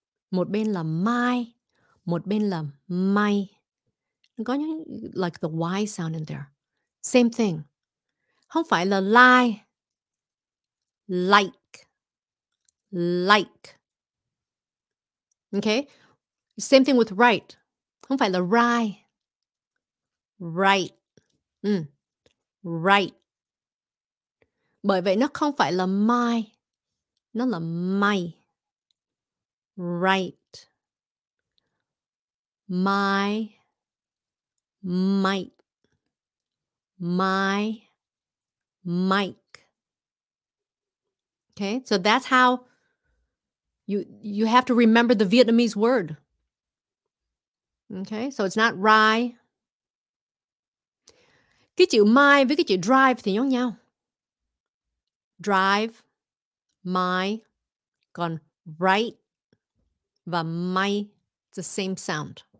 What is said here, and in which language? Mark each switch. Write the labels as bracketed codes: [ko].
[vi] Một bên là mai, một bên là may. Có những [en] like the Y sound in there. Same thing. [vi] Không phải là lie, like, like. [en] Okay? Same thing with right. [vi] Không phải là [en] right, right. Right. [vi] Bởi vậy nó không phải là my, nó là may. [en] Right. My, might, my, mic. Okay, so that's how you have to remember the Vietnamese word. Okay, so it's not rye. [vi] Cái chữ my với cái chữ drive thì giống nhau. Drive, my, còn right và may, [en] it's the same sound.